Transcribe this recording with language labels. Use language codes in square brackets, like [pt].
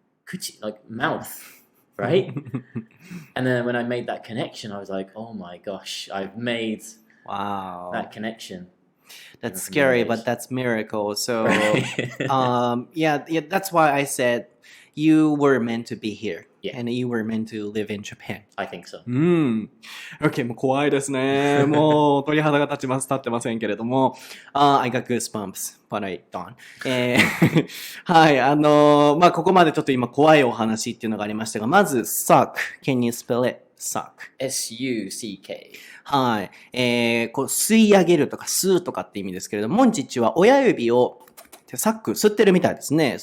[en] Kuchi, like mouth. Right? And then when I made that connection, I was like, oh my gosh, I've made that connection. That's scary, but that's miracle. So, that's why I said you were meant to be here. Yeah. And you were meant to live in Japan. I think so. [ja] Okay, もう怖いですね。もう鳥肌が立ってませんけれども。 [en] I got goosebumps, but I don't. [ja] はい、ここまでちょっと今怖いお話っていうのがありましたが、まず suck. [en] Can you spell it? Suck. S-U-C-K. [ja] はい。こう吸い上げるとか吸うとかって意味ですけれども、モンチッチは親指をサック吸ってるみたいですね。